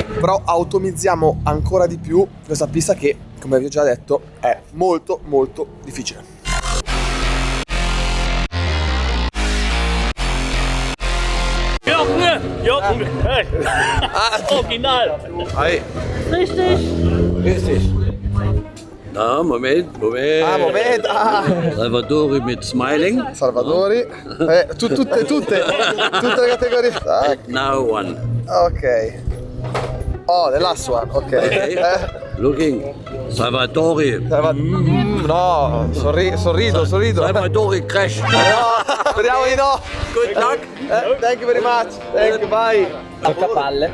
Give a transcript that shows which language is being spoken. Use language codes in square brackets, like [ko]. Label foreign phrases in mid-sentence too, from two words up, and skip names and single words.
[it] Però automizziamo ancora di più questa pista che, come vi ho già detto, è molto molto difficile. Vai. [de] Richtig. Na, Moment. Moment. Salvatori mit Smiling. [it] Salvatori. Tutte le categorie. Tac. [en] Now one. Ok. Oh, the last one. Ok. Looking. Salvatori. [it] No, sorrido. [en] Salvatori crash. [it] No, speriamo di no. [en] Good luck. Thank you very much. Thank you, bye. [it] Toccapalle.